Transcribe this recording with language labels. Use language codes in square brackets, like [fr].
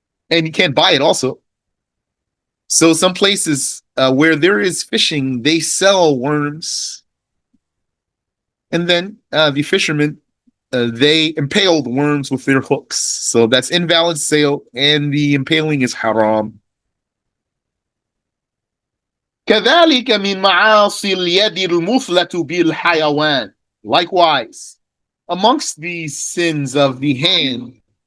[en] And you can't buy it also. So some places where there is fishing, they sell worms. And then the fishermen, they impale the worms with their hooks. So that's invalid sale, and the impaling is haram. [ar] كذلك من معاصي اليد المثلة بالحيوان. [en] Likewise, amongst these sins of the hand,